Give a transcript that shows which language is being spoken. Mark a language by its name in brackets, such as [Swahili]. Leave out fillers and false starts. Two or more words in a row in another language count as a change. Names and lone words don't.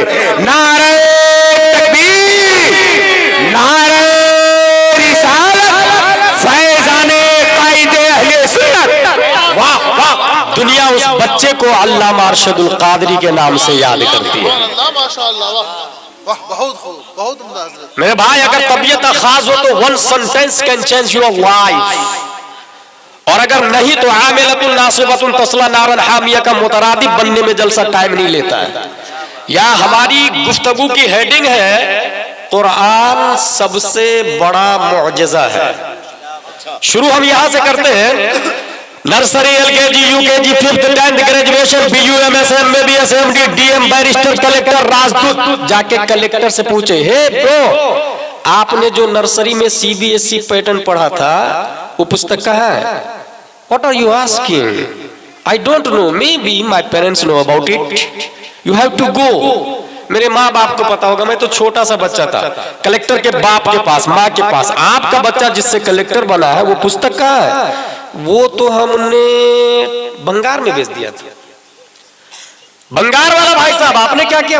[Hindi] नारे तकबीर, नारे दुनिया उस बच्चे को अल्लामा अरशदुल कादरी के नाम से याद करती है। मेरे भाई, अगर तबीयत खास हो तो [English] 1 sentence can change your life, [Hindi] और अगर नहीं तो [Arabic] عاملة ناصبة تصلى نارا حامية [Hindi] का मुतरादिफ बनने में जलसा टाइम नहीं लेता है। या हमारी गुफ्तगू की हेडिंग है कुरान सबसे बड़ा मुअजिज़ा है। शुरू हम यहां से करते हैं, नर्सरी, LKG, UKG, 5th, 10th, ग्रेजुएशन, BUM, SM, MBS, MD, DM, बैरिस्टर, कलेक्टर, राजदूत। जाके कलेक्टर से पूछे, हे ब्रो, आपने जो नर्सरी में CBSE पैटर्न पढ़ा था वो पुस्तक कहाँ है? [English] What are you asking? I don't know. Maybe my parents know about it. You have to go. [Hindi] मेरे माँ बाप को पता होगा, मैं तो छोटा सा बच्चा था, कलेक्टर के बाप के पास, माँ के पास। आपका बच्चा जिससे कलेक्टर बना है वो पुस्तक कहाँ है? वो तो हमने बंगार में बेच दिया था। बंगार वाला भाई साहब आपने क्या किया?